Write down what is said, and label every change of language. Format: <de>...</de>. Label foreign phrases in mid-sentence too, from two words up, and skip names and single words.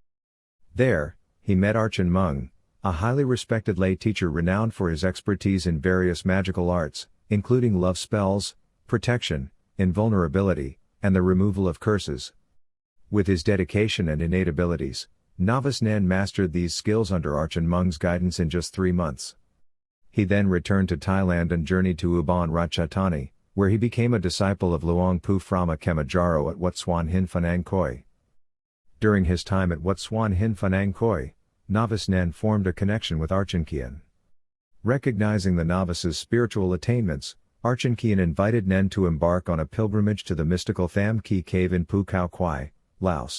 <en>There, he met Archen Mung, a highly respected lay teacher renowned for his expertise in various magical arts, including love spells, protection, invulnerability, and the removal of curses. With his dedication and innate abilities, novice Nen mastered these skills under Archen Mung's guidance in just 3 months. He then returned to Thailand and journeyed to Ubon Ratchathani, where he became a disciple of Luang Pu Phrama Kemajaro at Wat Suan Hin Phanang Khoi. During his time at Wat Suan Hin Phanang Khoi, novice Nen formed a connection with Archen Kien. Recognizing the novice's spiritual attainments, Archen Kien invited Nen to embark on a pilgrimage to the mystical Tham Ki cave in Pu Khao Kwai, Laos.</en>